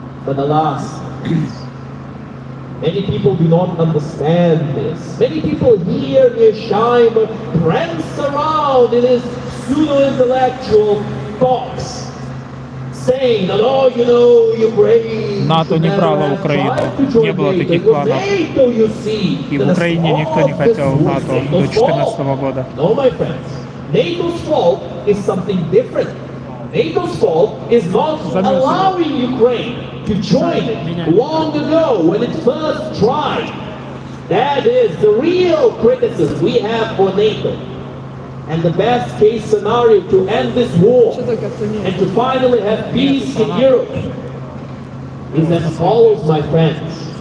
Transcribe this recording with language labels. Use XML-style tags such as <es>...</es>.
<en>But alas, many people do not understand this. Many people here near Scheimer prance around in his pseudo-intellectual talks, saying that, oh, you know, Ukraine...</en> <ru>НАТО не брало Украину. Не было таких планов. И в Украине никто не хотел в НАТО до 2014 года.</ru> <en>No, my friends. NATO's fault is something different. NATO's fault is not allowing Ukraine to join it long ago when it first tried. That is the real criticism we have for NATO. And the best case scenario to end this war and to finally have peace in Europe is as follows, my friends.</en>